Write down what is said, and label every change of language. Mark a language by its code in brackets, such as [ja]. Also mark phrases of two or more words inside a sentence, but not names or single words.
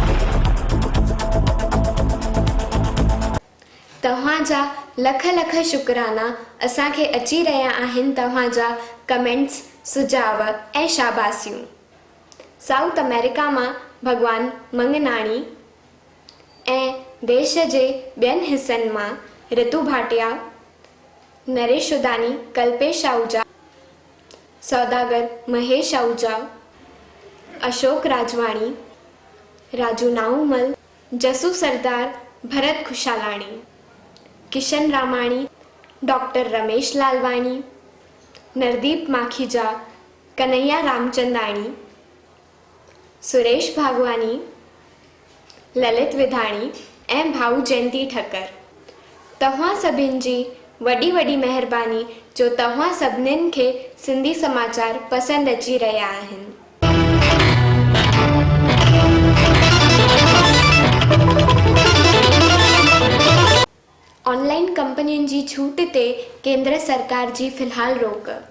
[sd] तव्हांजा लख लख शुक्राना असांखे अची रहिया आहिनि तव्हांजा कमेंट्स सुझाव ऐं शाबासियूं। साउथ अमेरिका मां भगवान मंगनाणी ऐं देश जे ॿियनि हिसनि मां रितु भाटिया नरेश उदानी कल्पेश आहूजा सौदागर महेश आहूजा अशोक राजवाणी राजू नाऊमल जसू सरदार भरत खुशालाणी किशन रामाणी डॉक्टर रमेश लालवाणी नरदीप माखीजा कन्हैया रामचंदाणी सुरेश भागवानी ललित विधाणी ऐं भाऊ जयंती ठक्कर। तव्हां सभिनि जी वॾी वॾी महिरबानी जो तव्हां सभिनीनि खे सिंधी समाचार पसंदि अची रहिया आहिनि। ऑनलाइन कंपनियुनि जी छूट ते केंद्र सरकार जी फ़िलहाल रोक।